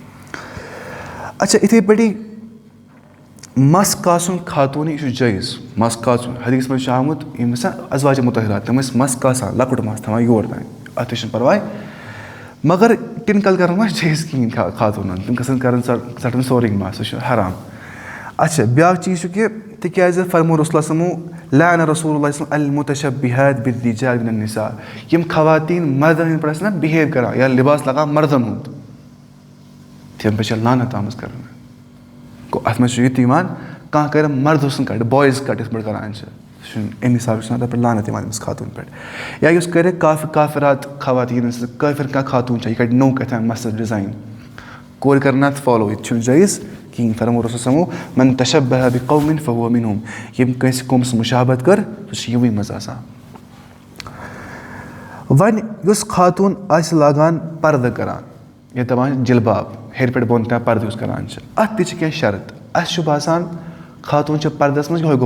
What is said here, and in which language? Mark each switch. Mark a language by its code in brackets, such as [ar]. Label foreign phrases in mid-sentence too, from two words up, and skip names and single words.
[ks] اچھا یِتھَے پٲٹھی مَس کاسُن خاتوٗنہِ یہِ چھُ جٲیِز مَس کاسُن حدیٖثَس منٛز چھُ آمُت یِم ٲسۍ نہ اَزواجہِ مُطہرات تِم ٲسۍ مَس کاسان لۄکُٹ مَس تھاوان یور تانۍ اَتھ تہِ چھُنہٕ پَرواے مگر ٹِنکَل کَرُن ما چھِ جٲیِز کِہیٖنۍ خاتوٗنَن تِم گژھن کَرٕنۍ ژَٹُن سورُے مَس سُہ چھُ حرام अच्छा بیٛاکھ چیٖز چھُ کہِ تِکیٛازِ فرمو رسول سمو [ar] لعن رسول اللہ المتشبہات بالرجال من النساء [ks] یِم خواتیٖن مردن ہٕنٛدۍ پٲٹھۍ ٲسۍ نا بِہیو کران یا لِباس لاگان مردن ہُنٛد تِمن پٮ۪ٹھ چھِ لعنت آمٕژ کرنہٕ گوٚو اَتھ منٛز چھُ یہِ تہِ یِوان کانٛہہ کرِ مردٕ سُنٛد کٹ بایِز کٹ یِتھ پٲٹھۍ کران چھِ سُہ چھُنہٕ اَمہِ حسابہٕ چھُ تَتھ پٮ۪ٹھ لعنت یِوان أمِس خاتوٗن پٮ۪ٹھ یا یُس کرِ کافرات خواتیٖن کٲفِر کانٛہہ خاتوٗن چھےٚ یہِ کڑِ نوٚو کیٛاہ مستس ڈِزاین کورِ کرن نہٕ اَتھ فالو یہِ تہِ چھُنہٕ جٲیِز کِہیٖنۍ فرمو رسول سمو [ar] من تشبہ بقوم فهو منهم [ks] ییٚمۍ کٲنٛسہِ قومس سۭتۍ مُشابت کٔر سُہ چھُ یِموٕے منٛز آسان وۄنۍ یُس خاتوٗن آسہِ لاگان پردٕ کران یا دپان جِلباب ہیٚرِ پٮ۪ٹھ بۄن تام پردٕ یُس کران چھِ اتھ تہِ چھِ کینٛہہ شرط اَسہِ چھُ باسان خاتوٗن چھِ پردس منٛز یِہوے